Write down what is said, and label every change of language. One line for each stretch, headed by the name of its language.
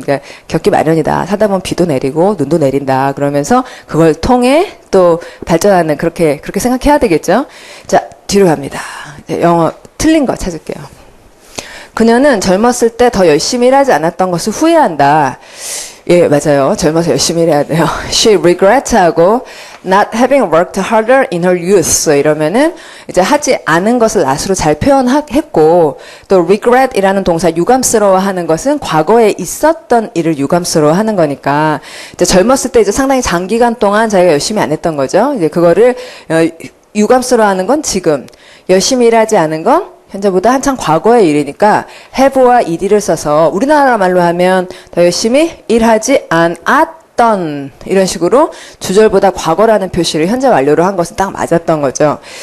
Korean: 그러니까 겪기 마련이다. 살다 보면 비도 내리고 눈도 내린다. 그러면서 그걸 통해 또 발전하는 그렇게 생각해야 되겠죠. 자, 뒤로 갑니다. 영어 틀린 거 찾을게요. 그녀는 젊었을 때 더 열심히 일하지 않았던 것을 후회한다. 예, 맞아요. 젊어서 열심히 일해야 돼요.
English: She regrets
Korean: 하고
English: not having worked harder in her youth.
Korean: 이러면은 이제 하지 않은 것을 not으로 잘 표현했고 또 regret이라는 동사 유감스러워하는 것은 과거에 있었던 일을 유감스러워하는 거니까 이제 젊었을 때 이제 상당히 장기간 동안 자기가 열심히 안 했던 거죠. 이제 그거를 유감스러워하는 건 지금, 열심히 일하지 않은 건 현재보다 한참 과거의 일이니까 have와 ed를 써서 우리나라 말로 하면 더 열심히 일하지 않았던 이런 식으로 주절보다 과거라는 표시를 현재 완료로 한 것은 딱 맞았던 거죠.